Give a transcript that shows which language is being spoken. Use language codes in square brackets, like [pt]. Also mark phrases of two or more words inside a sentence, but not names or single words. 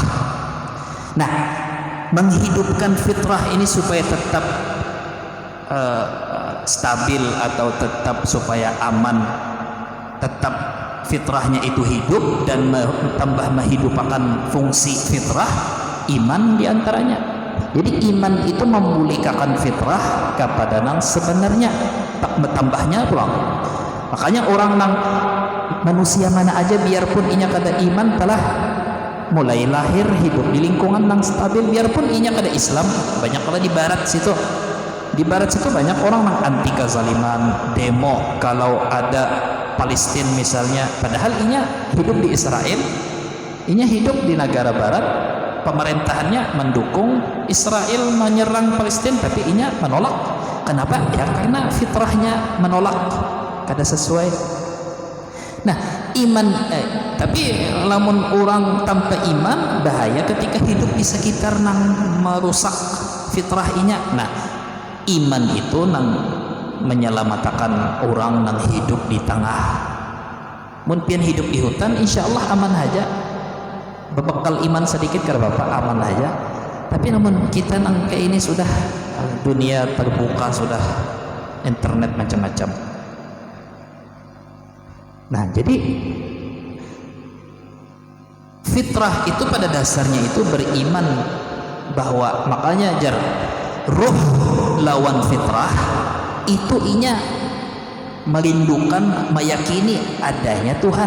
[bjn] Nah, menghidupkan fitrah ini supaya tetap stabil atau tetap supaya aman, tetap fitrahnya itu hidup dan tambah menghidupkan fungsi fitrah, iman diantaranya. Jadi iman itu memulihkan fitrah kepada nang sebenarnya, tak bertambahnya pulang. Makanya orang nang manusia mana aja biarpun inya kada iman telah mulai lahir hidup di lingkungan yang stabil, biarpun inya kada Islam. Banyak kalau di barat situ, banyak orang yang anti kezaliman, demo kalau ada Palestina misalnya, padahal inya hidup di Israel, inya hidup di negara barat, pemerintahannya mendukung Israel menyerang Palestina, tapi inya menolak. Kenapa? Ya karena fitrahnya menolak, kada sesuai. Nah, iman tapi lamun orang tanpa iman bahaya ketika hidup di sekitar nang merusak fitrah inya. Nah, iman itu nang menyelamatkan orang nang hidup di tengah. Mun pian hidup di hutan insyaallah aman aja. Berbekal iman sedikit ke Bapak aman aja. Tapi namun kita nang kayak ini sudah dunia terbuka, sudah internet macam-macam. Nah, jadi fitrah itu pada dasarnya itu beriman bahwa, makanya ruh lawan fitrah itu inya merindukan, meyakini adanya Tuhan.